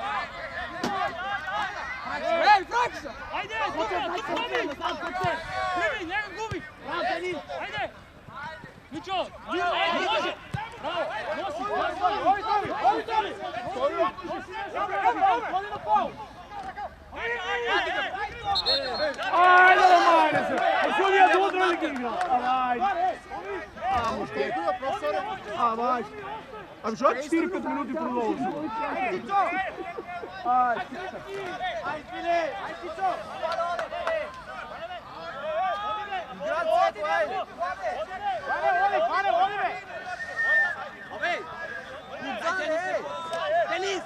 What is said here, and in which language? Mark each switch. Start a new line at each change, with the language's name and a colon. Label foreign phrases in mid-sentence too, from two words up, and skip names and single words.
Serbian: Ajde, super, primi, njega gubi! Ajde! Mičo, ajde, može! Bravo, nosi! Ajde, majde se!
Macedonian: Судија до утре ли ги игра?
Serbian: Ajde! Ajde!
Macedonian: Ами што 4-5 минути продолжи?
Serbian: Ajde!
Macedonian: Денис!